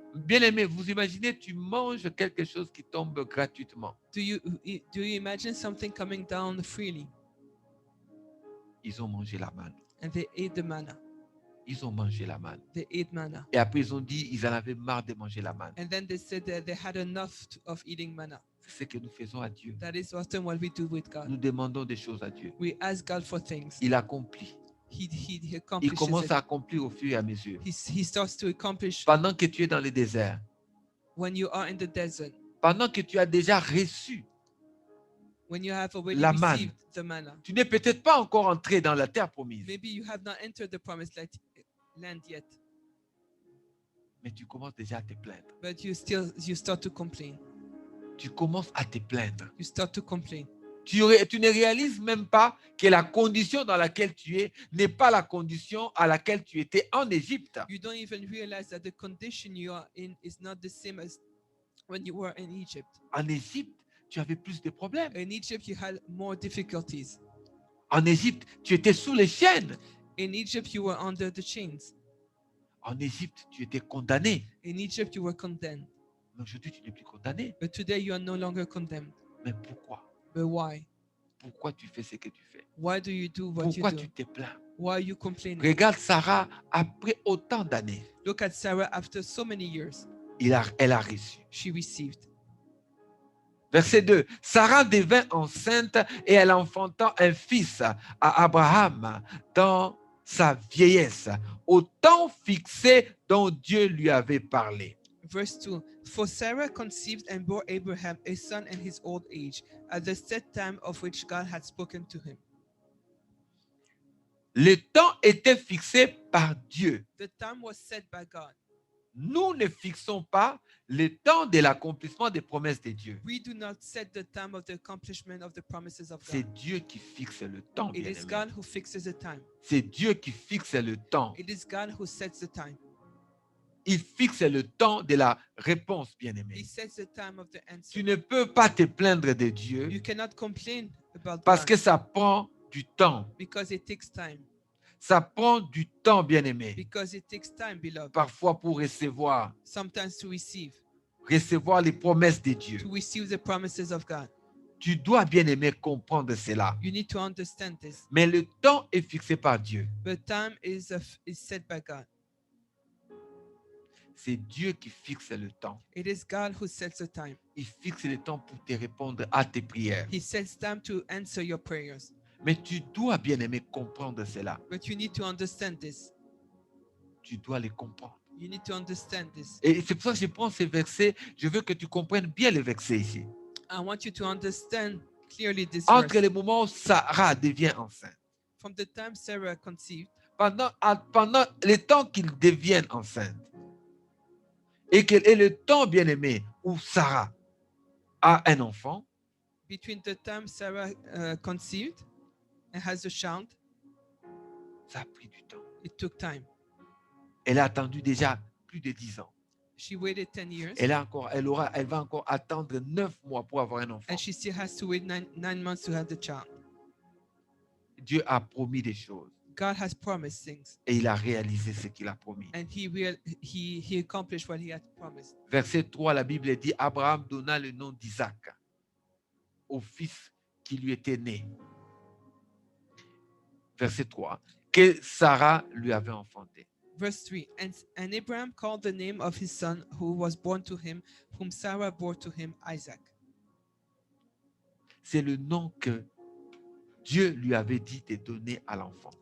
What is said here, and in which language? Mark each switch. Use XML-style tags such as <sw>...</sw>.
<fr>Bien aimé, vous imaginez, tu manges quelque chose qui tombe gratuitement.</fr> <en>Do you imagine something coming down freely?</en> <fr>Ils ont mangé la manne.</fr> <en>And they ate the manna.</en> <fr>Ils ont mangé la manne.</fr> <en>They ate manna.</en> <fr>Et après, ils ont dit, ils en avaient marre de manger la manne.</fr> <en>And then they said that they had enough of eating manna.</en> <fr>C'est ce que nous faisons à Dieu.</fr> <en>That is often what we do with God.</en> <fr>Nous demandons des choses à Dieu.</fr> <en>We ask God for things.</en> <fr>Il accomplit.</fr> <en>He</en> <fr>Il</fr> <en>accomplishes</en> <fr>commence</fr> <en>it.</en> <fr>à accomplir au fur et à mesure.</fr> <en>He starts to accomplish</en> <fr>Pendant que tu es dans le désert,</fr> <en>when you are in the desert,</en> <fr>pendant que tu as déjà reçu,</fr> <en>when you have already</en> <fr>La manne.</fr> <en>received the manna.</en> <fr>tu n'es peut-être pas encore entré dans la terre promise,</fr> <en>Maybe you have not entered the promised land yet,</en> <fr>mais tu commences déjà à te plaindre.</fr> <en>but you start to complain.</en> <fr>Tu commences à te plaindre.</fr> <en>You start to complain.</en> <fr>Tu ne réalises même pas que la condition dans laquelle tu es n'est pas la condition à laquelle tu étais en Égypte.</fr> <en>You don't even realize that the condition you are in is not the same as when you were in Egypt.</en> <fr>En Égypte, tu avais plus de problèmes.</fr> <en>In Egypt, you had more difficulties.</en> <fr>En Égypte, tu étais sous les chaînes.</fr> <en>In Egypt, you were under the chains.</en> <fr>En Égypte, tu étais condamné.</fr> <en>In Egypt, you were condemned.</en> <fr>Mais aujourd'hui, tu n'es plus condamné.</fr> <en>But today, you are no longer condemned.</en> <fr>Mais pourquoi?</fr> <en>But why?</en> <fr>Pourquoi tu fais ce que tu fais?</fr> <en>Why do you do what</en> <fr>Pourquoi</fr> <en>you do?</en> <fr>tu te plains?</fr> <en>Why are you complaining?</en> <fr>Regarde Sarah, après autant d'années,</fr> <en>Look at Sarah after so many years.</en> <fr>elle a reçu.</fr> <en>She received.</en> <fr>Verset 2. Sarah devint enceinte et elle enfanta un fils à Abraham dans sa vieillesse, au temps fixé dont Dieu lui avait parlé.</fr> <en>Verse 2. For Sarah conceived and bore Abraham a son in his old age, at the set time of which God had spoken to him.</en> <fr>Le temps était fixé par Dieu,</fr> <en>The time was set by God,</en> <fr>nous ne fixons pas le temps de l'accomplissement des promesses de Dieu.</fr> <en>We do not set the time of the accomplishment of the promises of</en> <fr>C'est</fr> <en>God.</en> <fr>Dieu qui fixe le temps,</fr> <en>It is</en> <fr>bien-aimé.</fr> <en>God who fixes the time.</en> <fr>C'est Dieu qui fixe le temps.</fr> <en>It is God who sets the time.</en> <fr>Il fixe le temps de la réponse,</fr> <en>He</en> <fr>bien-aimé.</fr> <en>sets the time of the answer.</en> <fr>Tu ne peux pas te plaindre de Dieu</fr> <en>You cannot complain about</en> <fr>parce</fr> <en>God</en> <fr>que ça prend du temps.</fr> <en>because it takes time.</en> <fr>Ça prend du temps, bien-aimé.</fr> <en>Because it takes time, beloved.</en> <fr>Parfois pour recevoir</fr> <en>Sometimes to receive</en> <fr>les promesses de Dieu.</fr> <en>to receive the promises of God.</en> <fr>Tu dois, bien-aimé, comprendre cela.</fr> <en>You need to understand this.</en> <fr>Mais le temps est fixé par Dieu.</fr> <en>But time is set by God.</en> <fr>C'est Dieu qui fixe le temps.</fr> <en>It is God who sets the time.</en> <fr>Il fixe le temps pour te répondre à tes prières.</fr> <en>He sets time to answer your prayers.</en> <fr>Mais tu dois, bien-aimé, comprendre cela.</fr> <en>But you need to understand this.</en> <fr>Tu dois les comprendre.</fr> <en>You need to understand this.</en> <fr>Et c'est pour ça que je prends ces versets. Je veux que tu comprennes bien les versets ici.</fr> <en>I want you to understand clearly this</en> <fr>Entre</fr> <en>verse.</en> <fr>les moments où Sarah devient enceinte,</fr> <en>From the time Sarah conceived,</en> <fr>pendant le temps qu'ils deviennent enceintes, et le temps, bien-aimé, où Sarah a un enfant,</fr> <en>between the time Sarah conceived and has a child,</en> <fr>ça a pris du temps.</fr> <en>it took time.</en> <fr>Elle a attendu déjà plus de 10 ans.</fr> <en>She waited 10 years,</en> <fr>Elle va encore attendre 9 mois pour avoir un enfant.</fr> <en>and she still has to wait nine months to have the child.</en> <fr>Dieu a promis des choses</fr> <en>God has promised things,</en> <fr>et il a réalisé ce qu'il a promis.</fr> <en>and he accomplished what he had promised.</en> <fr>Verset 3, la Bible dit, Abraham donna le nom d'Isaac au fils qui lui était né. Verset 3, que Sarah lui avait enfanté.</fr> <en>Verse 3, and Abraham called the name of his son who was born to him, whom Sarah bore to him, Isaac.</en> <fr>C'est le nom que Dieu lui avait dit de donner à l'enfant.</fr>